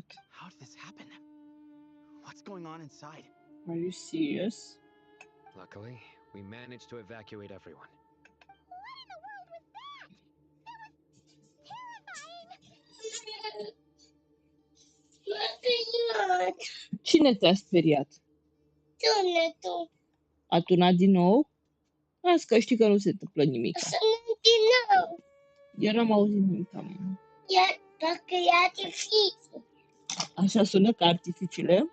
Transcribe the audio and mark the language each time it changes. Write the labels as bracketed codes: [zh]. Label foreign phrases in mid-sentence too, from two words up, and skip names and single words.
[en] How did this happen? What's going on inside? Are you serious? Luckily, we managed to evacuate everyone. What in the world was that? That was terrifying! [ro] Cine te-a speriat? Tunetul! A tunat din nou? Las că știi că nu se întâmplă nimic. Sunat din nou! Eu n-am auzit nimic, mama. Iar dacă e artificii. Așa sună ca artificiile?